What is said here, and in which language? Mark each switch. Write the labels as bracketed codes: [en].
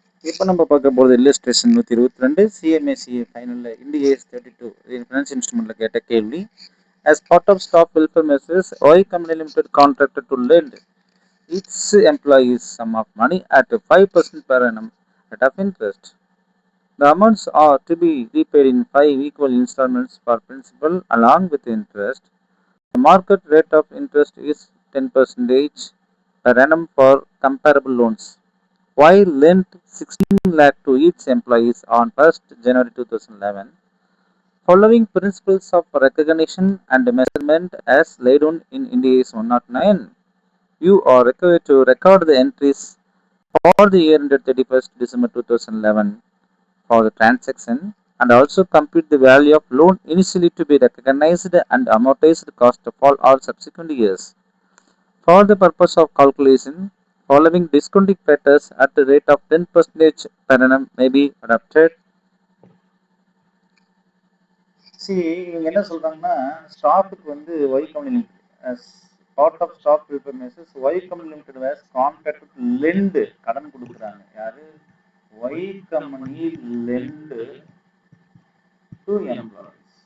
[ta] இப்போ நம்ம பார்க்க போகிறது இல்லஸ்ட்ரேஷன் 122 சிஎம்ஏசிஏ ஃபைனலில் இண்டிஏஎஸ் 32 ஃபினான்ஸ் இன்ஸ்ட்ருமெண்ட்டில் கேட்ட கேள்வி. [en] As part of staff welfare measures, Y Company Limited contracted to lend its employees sum of money at 5% per annum rate of interest. The amounts are to be repaid in 5 equal installments for principal along with interest. The market rate of interest is 10% per annum for comparable loans. Y lent 16 lakh to each employees on 1st January 2011. Following principles of recognition and measurement as laid down in Ind AS 109, you are required to record the entries for the year ended 31st December 2011 for the transaction and also compute the value of loan initially to be recognized and amortized cost of all subsequent years. For the purpose of calculation, following discounting factors at the rate of 10% per annum may be adopted. [ta] இவங்க என்ன சொல்றாங்கன்னா, [en] ஸ்டாஃபுக்கு வந்து Y company part of staff welfare measures Y company limited ways contract lend [ta] கடன் கொடுக்குறாங்க. யாரு? [en] Y company lend to employees.